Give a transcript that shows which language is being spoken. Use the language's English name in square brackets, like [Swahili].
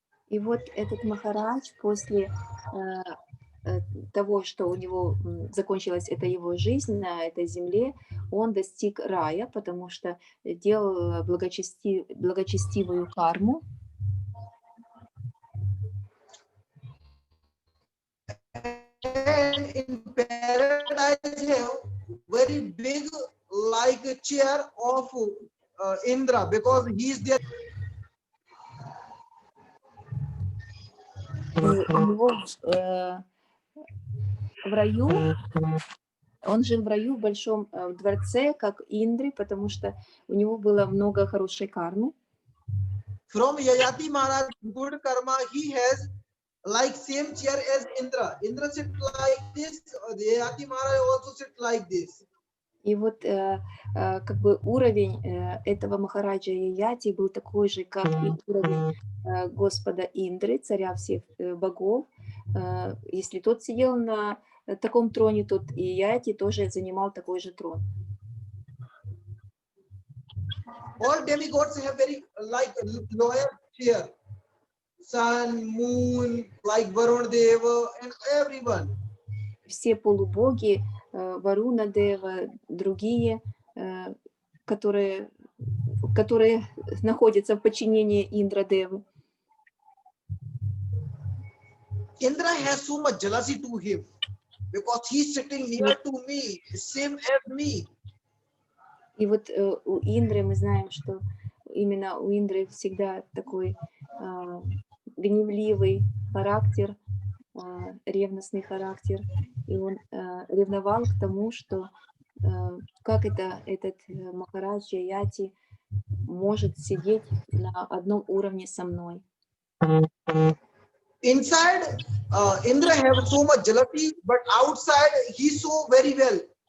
[Russian] И вот этот Махарадж после того, что у него закончилась эта его жизнь на этой земле, он достиг рая, потому что делал благочестивую карму. [English] And in paradise have very big like a chair of Indra, because he is there. [Russian] И у него в раю, он жил в раю в большом дворце, как Индри, потому что у него было много хорошей кармы. [English] From Yayati Maharaj good karma, he has like same chair as Indra. Indra sit like this, Yayati Maharaj also sit like this. [Russian] И вот как бы уровень этого Махараджа Яяти был такой же, как и уровень Господа Индры, царя всех богов. Если тот сидел на таком троне, тот и Яяти тоже занимал такой же трон. [English] All demigods have very like lower chair. Sun, moon, like Varun Deva and everyone. [Russian] Все полубоги, Варуна Дева, другие, которые находятся в подчинении Индра Девы. [English] Indra has so much jealousy to him because he's sitting near to me, same as me. [Russian] И вот у Индры мы знаем, что именно у Индры всегда такой гневливый характер, ревностный характер. И он ревновал к тому, что как этот Махарадж Яяти может сидеть на одном уровне со мной. [English] Inside, Indra have so much jealousy, but outside he saw very well.